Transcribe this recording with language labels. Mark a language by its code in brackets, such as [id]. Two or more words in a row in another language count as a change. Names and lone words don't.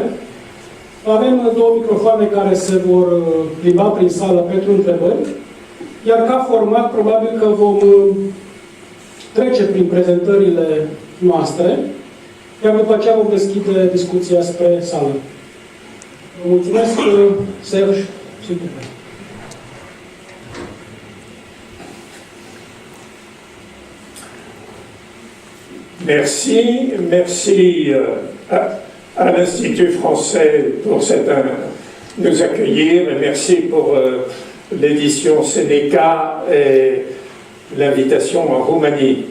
[ro] Avem 2 microfoane care se vor plimba prin sală pentru întrebări. Iar ca format, probabil că vom trece prin prezentările noastre, iar după aceea vom deschide discuția spre sală. Vă mulțumesc, [fr] Serge, s'il vous plaît. Merci à l'Institut français pour nous accueillir, et merci pour l'édition Seneca et l'invitation en Roumanie.